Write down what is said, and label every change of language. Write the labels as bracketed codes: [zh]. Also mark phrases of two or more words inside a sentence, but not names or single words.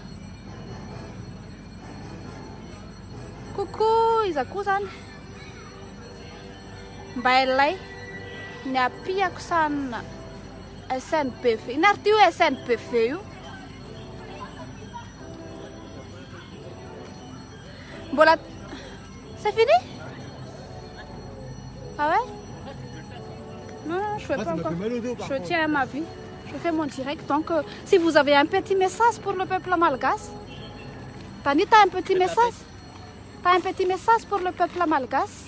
[mg] Kokoa iza koa zany. Mba ilay ny apiako sana SNPV. Inary ty hoe SNPV io. Mbola [fr] c'est fini? Ah ouais? Non, je fais pas encore. Je tiens à ma vie. Je fais mon direct. Donc, si vous avez un petit message pour le peuple malgache. Tani, t'as un petit message? T'as un petit message pour le peuple malgache?